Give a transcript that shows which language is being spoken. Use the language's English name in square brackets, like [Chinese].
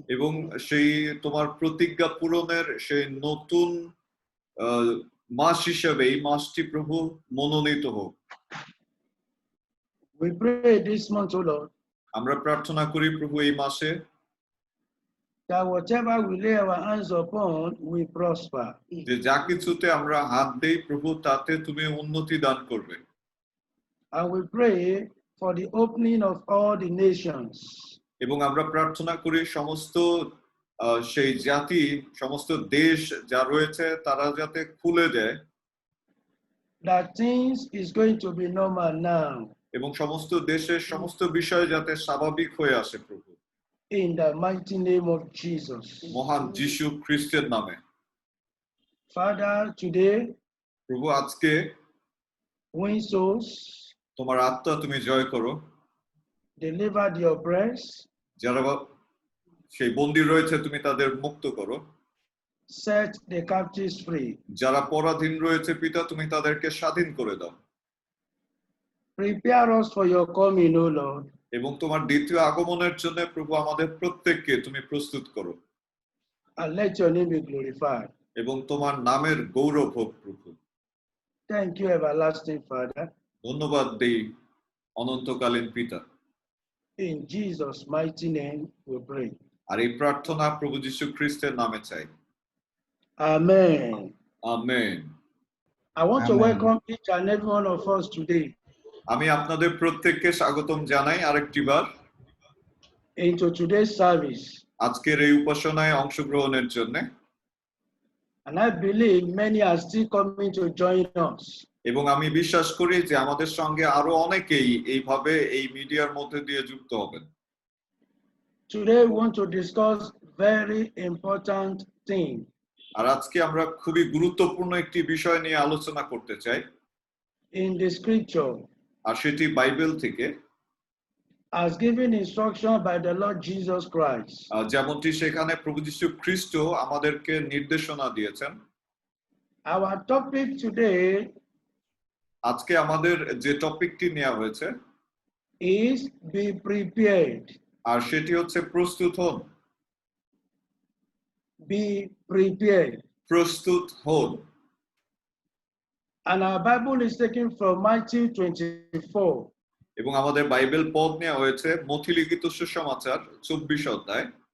[Bangla] এবং সেই তোমার প্রতিজ্ঞা পূরণের সেই নতুন মাস হিসেবে এই মাসটি প্রভু মনোনীত হোক। [English] We pray this month, O Lord, [Bangla] আমরা প্রার্থনা করি প্রভু এই মাসে [English] that whatever we lay our hands upon will prosper. [Bangla] যে যা কিছুতে আমরা হাত দেই প্রভু তাতে তুমি উন্নতি দান করবে। [English] And we pray for the opening of all the nations. [Bangla] এবং আমরা প্রার্থনা করি সমস্ত সেই জাতি সমস্ত দেশ যা রয়েছে তারা যাতে খুলে দেয়। [English] That things is going to be normal now. [Bangla] এবং সমস্ত দেশের সমস্ত বিষয় যাতে স্বাভাবিক হয়ে আসে প্রভু। [English] In the mighty name of Jesus. [Bangla] মহান যিশু খ্রিস্টের নামে। [English] Father, today, [Bangla] প্রভু আজকে [English] win souls, [Bangla] তোমার আত্মা তুমি জয় করো। [English] deliver the oppressed, [Bangla] যারা সেই বন্দী রয়েছে তুমি তাদের মুক্ত করো। [English] set the captives free. [Bangla] যারা পরাধীন রয়েছে পিতা তুমি তাদেরকে স্বাধীন করে দাও। [English] Prepare us for your coming, O Lord. [Bangla] এবং তোমার দ্বিতীয় আগমনের জন্য প্রভু আমাদের প্রত্যেককে তুমি প্রস্তুত করো। [English] And let your name be glorified. [Bangla] এবং তোমার নামের গৌরব হোক প্রভু। [English] Thank you, everlasting Father. [Bangla] ধন্যবাদ দেই অনন্তকালীন পিতা। [English] In Jesus' mighty name we pray. [Bangla] আর এই প্রার্থনা প্রভু যীশু খ্রিস্টের নামে চাই। [English] Amen. [Bangla] Amen. [English] I want to Amen. welcome each and every one of us today [Bangla] আমি আপনাদের প্রত্যেককে স্বাগতম জানাই আরেকটিবার [English] into today's service. [Bangla] আজকের এই উপাসনায় অংশগ্রহণের জন্য। [English] And I believe many are still coming to join us. [Bangla] এবং আমি বিশ্বাস করি যে আমাদের সঙ্গে আরো অনেকেই এইভাবে এই মিডিয়ার মধ্যে দিয়ে যুক্ত হবেন। [English] Today we want to discuss very important thing. [Bangla] আর আজকে আমরা খুবই গুরুত্বপূর্ণ একটি বিষয় নিয়ে আলোচনা করতে চাই। [English] In the scripture, [Bangla] আর সেটি বাইবেল থেকে [English] as given instruction by the Lord Jesus Christ. [Bangla] যেমনটি সেখানে প্রভু যীশু খ্রিস্ট আমাদেরকে নির্দেশনা দিয়েছেন। [English] Our topic today [Bangla] আজকে আমাদের যে টপিকটি নেওয়া হয়েছে [English] is be prepared. [Bangla] আর সেটি হচ্ছে প্রস্তুত হন। [English] Be prepared. [Bangla] প্রস্তুত হন। [English] And our Bible is taken from Matthew 24. [Bangla] এবং আমাদের বাইবেল পদ নেওয়া হয়েছে মথি লিখিত সুসমাচার 24 অধ্যায়